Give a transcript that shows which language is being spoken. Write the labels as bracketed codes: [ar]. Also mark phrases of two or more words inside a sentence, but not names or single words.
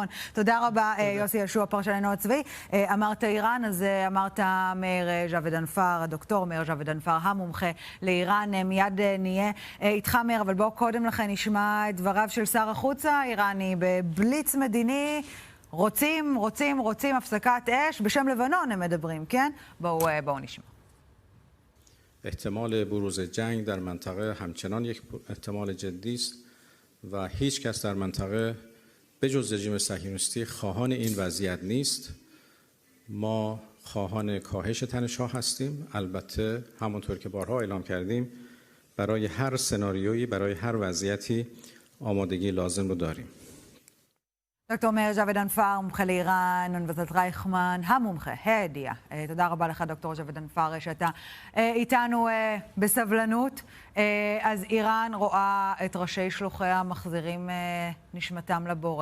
[he] תודה רבה, יוסי יהושע, פרשננו הצבאי. אמרת איראן, אז אמרת מאיר ג'אבד אנפאר, הדוקטור מאיר ג'אבד אנפאר, המומחה לאיראן. מיד נהיה איתך, מאיר, אבל בואו קודם לכן נשמע את דבריו של שר החוץ האיראני בבליץ מדיני. רוצים הפסקת אש, בשם לבנון הם מדברים, כן? בואו נשמע. [fa] احتمال بروز جنگ در منطقه همچنان یک احتمال جدی است و هیچ کس در منطقه بجز رژیم صهیونیستی خواهان این وضعیت نیست. ما خواهان کاهش تنش‌ها هستیم. البته همونطور که بارها اعلام کردیم برای هر سناریویی، برای هر وضعیتی آمادگی لازم رو داریم. [he] דוקטור מאיר ג'אבד אנפאר, מומחה לאיראן, אוניברסיטת רייכמן, המומחה, הידיעה. תודה רבה לך, דוקטור ג'אבד אנפאר, שאתה איתנו בסבלנות. אז איראן רואה את ראשי שלוחיה מחזירים נשמתם לבורא.